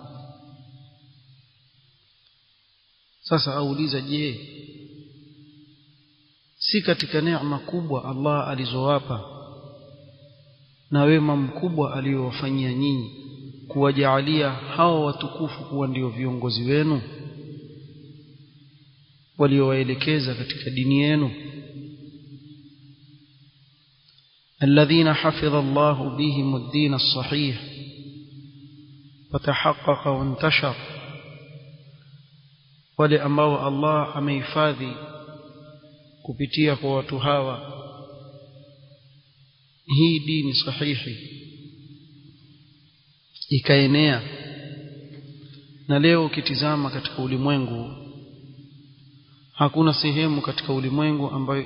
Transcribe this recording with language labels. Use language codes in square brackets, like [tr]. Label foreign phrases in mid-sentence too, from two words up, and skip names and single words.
[sw] Sasa auliza, je, si katika neema kubwa Allah alizowapa na wema mkubwa aliowafanyia nyinyi kuwajaalia hao watukufu kuwa ndio viongozi wenu waliowaelekeza katika dini yenu? [ar] الذين حفظ الله بهم الدين الصحيح وتحقق وانتشر، [sw] wale ambao Allah amehifadhi kupitia kwa watu hawa hii dini sahihi ikaenea. Na leo ukitizama katika ulimwengu, hakuna sehemu katika ulimwengu ambayo